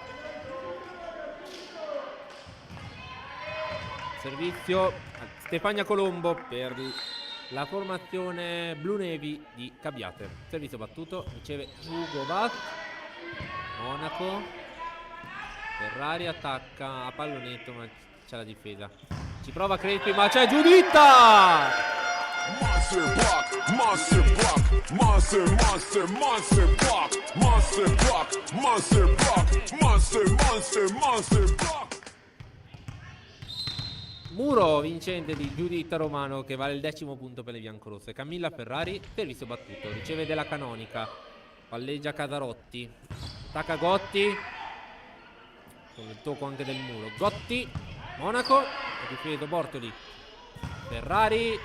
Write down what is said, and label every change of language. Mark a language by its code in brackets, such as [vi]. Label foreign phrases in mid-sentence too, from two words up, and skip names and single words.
[it] Servizio a Stefania Colombo per la formazione Blu Navy di Cabiate. Servizio battuto, riceve Jugovac. Monaco. Ferrari attacca a pallonetto, ma c'è la difesa. Ci prova Crespi, ma c'è Giuditta! [en] Monster block, monster block, monster, monster, monster block, monster block, monster block, monster, monster, monster block. [it] Muro vincente di Giuditta Romano, che vale il 10° punto per le biancorosse. Camilla Ferrari, servizio battuto, riceve Della Canonica. Palleggia Casarotti. Attacca Gotti. Con il tocco anche del muro. Gotti. Monaco. Difeso Bortoli. Ferrari.